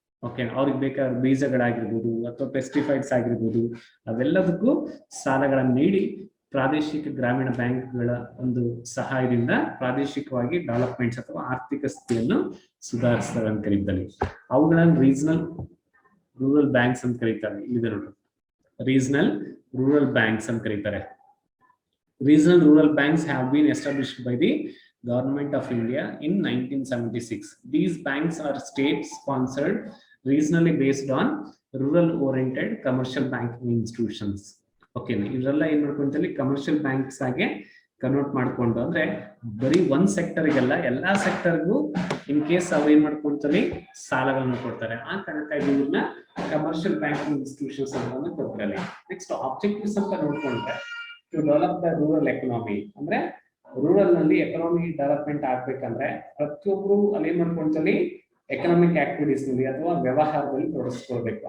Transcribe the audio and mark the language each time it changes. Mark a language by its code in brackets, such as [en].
[kn] Okay, ಅವ್ರಿಗೆ ಬೇಕಾದ ಬೀಜಗಳಾಗಿರ್ಬೋದು ಅಥವಾ ಪೆಸ್ಟಿಸೈಡ್ಸ್ ಆಗಿರ್ಬೋದು, ಅವೆಲ್ಲದಕ್ಕೂ ಸಾಲಗಳನ್ನು ನೀಡಿ ಪ್ರಾದೇಶಿಕ ಗ್ರಾಮೀಣ ಬ್ಯಾಂಕ್ಗಳ ಒಂದು ಸಹಾಯದಿಂದ ಪ್ರಾದೇಶಿಕವಾಗಿ ಡೆವಲಪ್ಮೆಂಟ್ಸ್ ಅಥವಾ ಆರ್ಥಿಕ ಸ್ಥಿತಿಯನ್ನು ಸುಧಾರಿಸ್ತಾರೆ ಅಂತ ಕರೀತಾರೆ. ಅವುಗಳನ್ನು ರೀಜನಲ್ ರೂರಲ್ ಬ್ಯಾಂಕ್ಸ್ ಅಂತ ಕರೀತಾರೆ. ಇದೆ ನೋಡ್ರಿ, ರೀಜನಲ್ ರೂರಲ್ ಬ್ಯಾಂಕ್ಸ್ ಅಂತ ಕರೀತಾರೆ. [en] Regional rural banks have been established by the Government of India in 1976. These banks are state-sponsored, regionally based on rural-oriented commercial banking institutions. [kn] Okay, ಇವರೆಲ್ಲ ಏನ್ ಮಾಡ್ಕೊಂತಲ್ಲಿ ಕಮರ್ಷಿಯಲ್ ಬ್ಯಾಂಕ್ಸ್ ಆಗಿ convert ಮಾಡ್ಕೊಂಡು ಅಂದ್ರೆ ಬರೀ ಒಂದ್ ಸೆಕ್ಟರ್ಗೆಲ್ಲ ಎಲ್ಲಾ ಸೆಕ್ಟರ್ಗೂ ಇನ್ ಕೇಸ್ ಅವ್ರು ಏನ್ ಮಾಡ್ಕೊಂತಲ್ಲಿ ಸಾಲಗಳನ್ನು ಕೊಡ್ತಾರೆ. ಆ ಕಾರಣಕ್ಕಾಗಿ ಇವ್ರನ್ನ ಕಮರ್ಷಿಯಲ್ ಬ್ಯಾಂಕಿಂಗ್ ಇನ್ಸ್ಟಿಟ್ಯೂಷನ್ಸ್ ಅಂತ ಕೊಡ್ತಾರೆ. ನೆಕ್ಸ್ಟ್ ಆಬ್ಜೆಕ್ಟಿವ್ಸ್ ಅಂತ ನೋಡ್ಕೊಂಡ್ರೆ [en] to develop the rural economy [kn] ಅಂದ್ರೆ ರೂರಲ್ ನಲ್ಲಿ ಎಕನಾಮಿ ಡೆವಲಪ್ಮೆಂಟ್ ಆಗ್ಬೇಕಂದ್ರೆ ಪ್ರತಿಯೊಬ್ರು ಅಲ್ಲಿ ಏನ್ ಮಾಡ್ಕೊಂತಲ್ಲಿ ಎಕನಾಮಿಕ್ ಆಕ್ಟಿವಿಟೀಸ್ ನಲ್ಲಿ ಅಥವಾ ವ್ಯವಹಾರದಲ್ಲಿ ತೊಡಗಿಸ್ಕೊಳ್ಬೇಕು.